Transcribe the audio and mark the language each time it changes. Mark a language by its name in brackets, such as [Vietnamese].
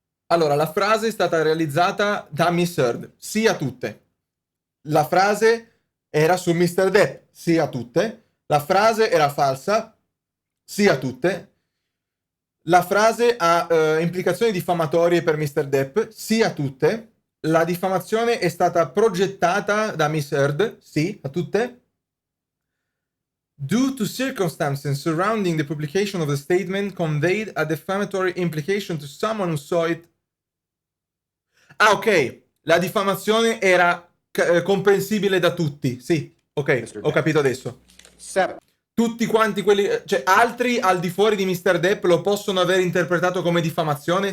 [Italian] Allora, la frase è stata realizzata da Miss Heard, sì a tutte. La frase era su Mr. Depp, sì a tutte. La frase era falsa, sì a tutte. La frase ha implicazioni diffamatorie per Mr. Depp, sì a tutte. La diffamazione è stata progettata da Miss Heard, sì a tutte. [English] Due to circumstances surrounding the publication of the statement conveyed a defamatory implication to someone who saw it. [Italian] Ah, ok. La diffamazione era comprensibile da tutti. Sì, ok, ho capito adesso. 7. Tutti quanti quelli... Cioè, altri al di fuori di Mr. Depp lo possono aver interpretato come diffamazione?